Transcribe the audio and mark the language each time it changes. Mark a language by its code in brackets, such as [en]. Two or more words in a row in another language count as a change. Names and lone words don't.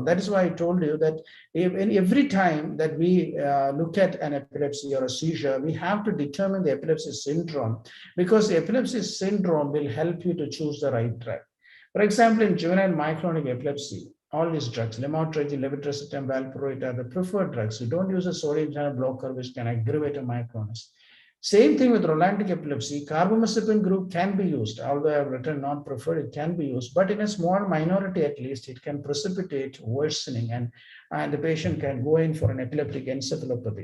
[en] That is why I told you that every time that we look at an epilepsy or a seizure, we have to determine the epilepsy syndrome, because the epilepsy syndrome will help you to choose the right drug. For example, in juvenile myoclonic epilepsy, all these drugs, lamotrigine, levetiracetam, valproate are the preferred drugs. You don't use a sodium channel blocker, which can aggravate a myoclonus. Same thing with rolantic epilepsy. Carbamazepine group can be used, although I have written not preferred, it can be used, but in a small minority at least, it can precipitate worsening and the patient can go in for an epileptic encephalopathy.